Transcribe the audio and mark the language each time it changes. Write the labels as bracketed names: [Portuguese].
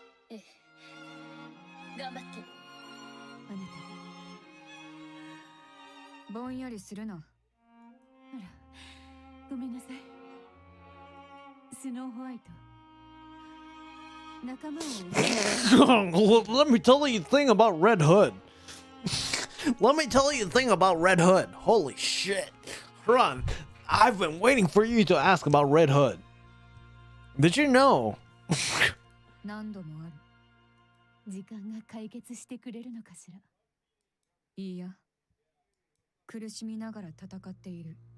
[Japanese] ええ、頑張って。あなたぼんやりするな。あら、ごめんなさい。スノーホワイト仲間を [English] Let me tell you the thing about Red Hood. Let me tell you the thing about Red Hood. Holy shit. Run. I've been waiting for you to ask about Red Hood. Did you know? [Japanese] 何度もある。時間が解決してくれるのかしら。いいや。苦しみながら戦っている。